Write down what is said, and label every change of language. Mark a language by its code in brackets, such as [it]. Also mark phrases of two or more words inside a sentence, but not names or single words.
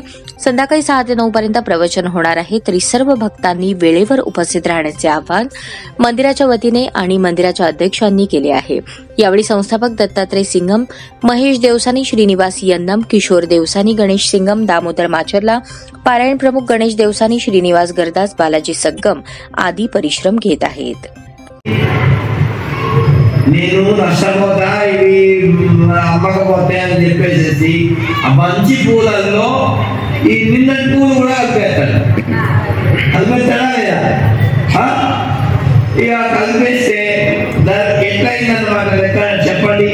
[mr] संध्याकाळी 6 ते 9 पर्यंत प्रवचन होणार आहे। तरी सर्व भक्तांनी वेळेवर उपस्थित राहण्याचे आवाहन मंदिराच्या वतीने आणि मंदिराच्या अध्यक्षांनी केले आहे। यावेळी संस्थापक दत्तात्रय सिंगम, महेश देवसानी, श्रीनिवास यन्नम, किशोर देवसानी, गणेश सिंगम, दामोदर माचरला, पारायण प्रमुख गणेश देवसानी, श्रीनिवास गरदास, बालाजी सग्गम आदी परिश्रम घेत आहेत। [te] నేను నష్టపోతా ఇవి అమ్మకపోతే అని చెప్పేసి ఆ మంచి పూలల్లో ఈ నిన్నటి పూలు కూడా కలిపేస్తాడు లేదా ఇక కలిపేస్తే ఎట్లయిందన్నమాట లెక్క చెప్పండి।